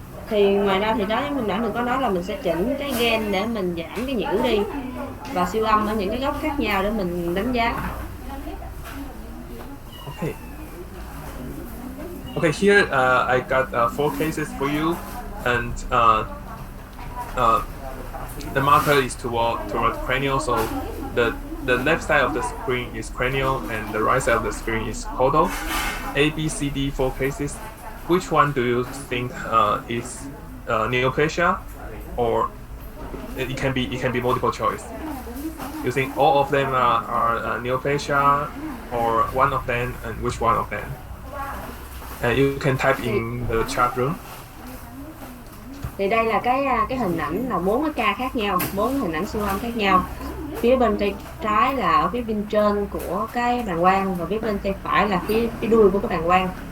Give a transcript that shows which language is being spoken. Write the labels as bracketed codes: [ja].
[vi] Thì ngoài ra thì đó mình có nói là mình sẽ chỉnh cái gain để mình giảm cái nhiễu đi, và siêu âm ở những cái góc khác nhau để mình đánh giá. [en] Okay, here I got 4 cases for you, and the marker is toward cranial. So the left side of the screen is cranial, and the right side of the screen is caudal. A, B, C, D, 4 cases. Which one do you think is neoplasia, or it can be multiple choice? You think all of them are neoplasia, or one of them, and which one of them? And you can type in the chat room. [vi] Thì đây là cái hình ảnh là 4 cái ca khác nhau, 4 hình ảnh siêu âm khác nhau. Phía bên tay trái là ở phía bên trên của cái bàng quang, và phía bên tay phải là phía đuôi của cái bàng quang.